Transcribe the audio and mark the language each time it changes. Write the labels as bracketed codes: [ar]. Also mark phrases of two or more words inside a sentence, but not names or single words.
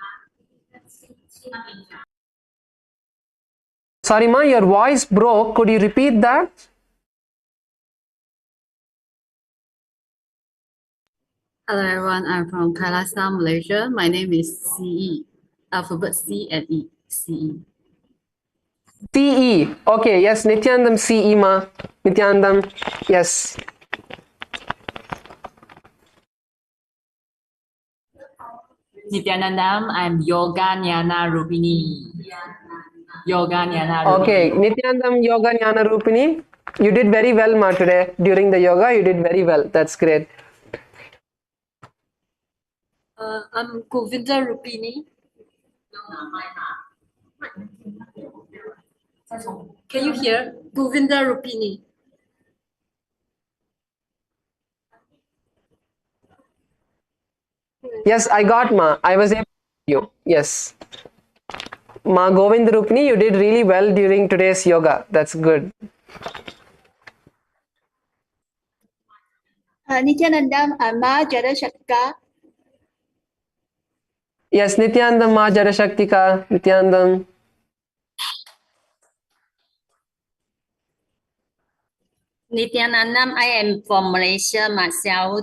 [en] Sorry ma, your voice broke. Could you repeat that? Hello everyone, I'm from KAILASA, Malaysia. My name is CE. Alphabet C and E. CE. CE. Okay, yes, Nithyanandam CE ma. Nithyanandam, yes. Nithyanandam, I'm Yoga Jnana Rupini. Yoga Jnana Rupini. Okay, Nithyanandam Yoga Jnana Rupini. You did very well ma today. During the yoga, you did very well. That's great. I'm Govinda Rupini. Can you hear? Govinda Rupini. Yes, I got ma. I was able to hear you. Yes. Ma Govind Rupini, you did really well during today's yoga. That's good. Nithyanandam, Ma Jarashakka. Yes, Nithyanandam ma Jarashaktika. Nithyanandam. Nithyanandam, I am from Malaysia myself.